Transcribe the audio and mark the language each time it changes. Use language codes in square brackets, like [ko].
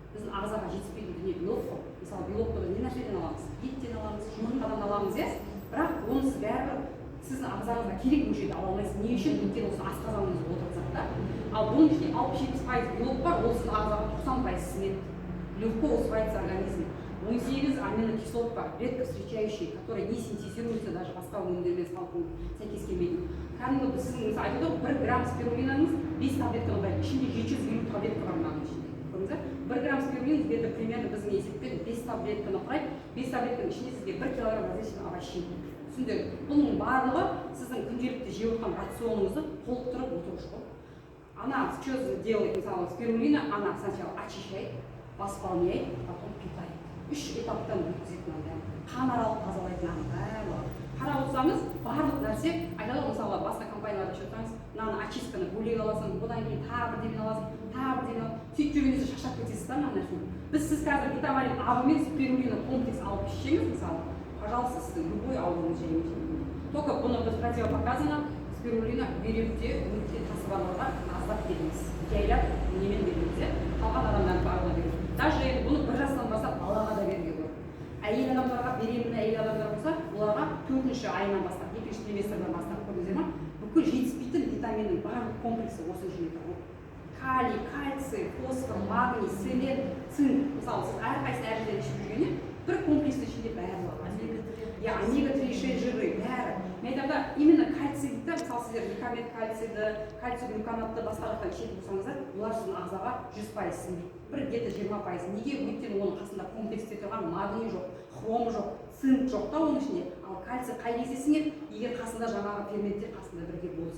[kk] Біздің ағзаға жетіспейтін дүние белок қой. Мысалы белокты біз не нәрседен аламыз? Еттен аламыз, жұмыртқадан аламыз, бірақ онысы бәрібір сіздің ағзаңызға керек мөлшерде ала алмайсыз. Не үшін? Өйткені осы асқазаныңызда отырып жатыр да. Ал бұның ішінде 60-70% белок бар, ол сіздің ағзаға 90% сіңеді. [ru] Легко усваивается организм. 18 аминокислот бар, редко встречающие, которые не синтезируются даже [kk] басқа өнімдермен сәйкес келмейтін. Кәдімгі сіздің мысалы айтады ғой, 1 грамм спирулинаңыз 5 таблетканы құрайды, ішінде 750 таблетка бар мынаның ішінде. Көрдіңіздер? 1 грамм спирулин [ru] где-то примерно [kk] біздің есеппен 5 таблетканы құрайды. 5 таблетканың ішінде сізге 1 килограмм [ru] различных овощей. [kk] Түсіндіңіздер? Бұның барлығы сіздің күнделікті жеп отырған рационыңызды толықтырып отырушы ғой. [ru] Она что делает, мысалы спирулина, она сначала очищает, восполняет, потом питает. [kk] 3 этаптан өткізетін андай. Қан аралық тазалайтын барлығы. Қарап отырсаңыз, барлық нәрсе айтады ғой, мысалы басқа компанияларда жүрсеңіз, мынаны очистканы бөлек аласың, одан кейін тағы бірдеңе аласың, тағы бірдеңе аласың. Сөйтіп жүргенде шаршап кетесіз да мына нәрсені. Сіз қазір витамин А мен спирулина комплекс алып ішсеңіз, мысалы, пожалуйста, сіздің любой ауруыңыз жеңілдейді. Только бұны біз противопоказано спирулина беруде өте тасыбарларға аздап беріңіз. Жайлап немен беріңіз, қалған адамдардың барлығына беріңіз. Даже бұны 1 жастан бастап балаға да беруге болады. Әйел адамдарға, беременді әйел адамдар болса, оларға 4-ші айынан бастап, 2-ші триместрден бастап көрдіңіздер ме? Бүкіл жетіспейтін витаминнің барлық комплексі осы жерде тұр. Калий, кальций, фосфор, магний, селен, цинк. Мысалы, сіз әрқайсысын әр жерден ішіп жүргенде, бір комплексті ішінде бәрі бар. Омега-3 жиры, бәрі. Мен айтамда, именно кальцийді, мысалы сіздер гликамет кальцийді, кальций глюконатты басқа жақтан ішетін болсаңыздар, олар сіздің ағзаға 100% сіңбейді. Бір где-то 20%. Неге? Өйткені оның қасында комплексте тұрған магний жоқ, хром жоқ, цинк жоқ та оның ішінде. Ал кальций қай кезде сіңеді? Егер қасында жаңағы ферменттер қасында бірге болса.